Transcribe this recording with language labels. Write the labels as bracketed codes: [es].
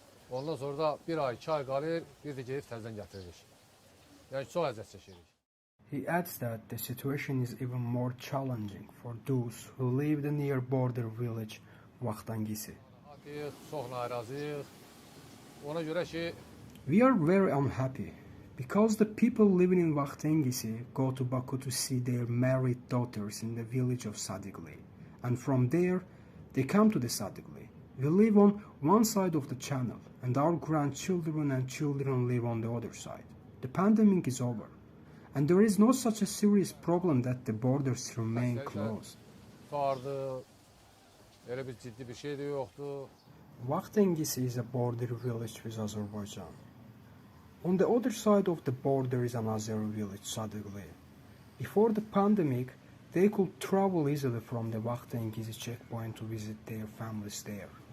[az] Ondan sonra da bir ay, 2 ay kalır, bir de gelip təzədən gətiririk. Yəni çox əziyyət çəkirik. [en] He adds that the situation is even more challenging for those who live the near border village Vaxtangisi. [az] Çox narazıyıq. Ona görə ki, [en] We are very unhappy because the people living in Vaxtangisi go to Baku to see their married daughters in the village of Sadigli, and from there they come to the Sadigli. We live on one side of the channel, and our grandchildren and children live on the other side. The pandemic is over, and there is no such a serious problem that the borders remain closed. [az] tutardı, elə bir ciddi bir şey də yoxdur. [en] Vaxtangisi is a border village with Azerbaijan. On the other side of the border is another village, Sadigli. Before the pandemic, they could travel easily from the Vaxtangisi checkpoint to visit their families there.